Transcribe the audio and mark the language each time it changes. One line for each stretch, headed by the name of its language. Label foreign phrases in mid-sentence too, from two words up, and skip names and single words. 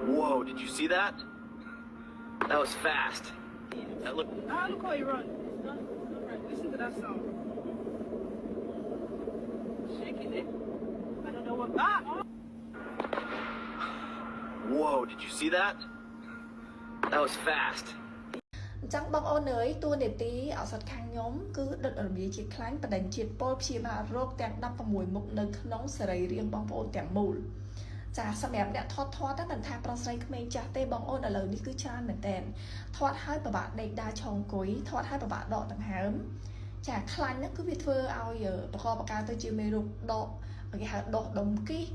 English: Whoa, did you see that? That was fast. That looked... Ah, look how he run. Listen to that sound. Shaking it. I don't know what... Ah! Whoa, did you see that? That was fast.
Khmer: ចាំបងអូនអើយតួនាទីអសតខាងខ្ញុំគឺដុតរំលាយជាតិខ្លាញ់បដិញ្ញជាតិពុលព្យាបាលរោគទាំង16មុខនៅក្នុងសរីរាង្គបងប្អូនទាំងមូលចាសម្រាប់អ្នកធាត់តែមិនថាប្រុសស្រីក្មេងចាស់ទេបងអូនឥឡូវនេះ គឺច្រើនមែនតើធាត់ហើយពិបាកដេកដើរឈរអង្គុយធាត់ហើយពិបាកដកដង្ហើមចាខ្លាញ់ហ្នឹងគឺវាធ្វើឲ្យបកបកាទៅជាមេរោគដកគេហៅដកដុំគីស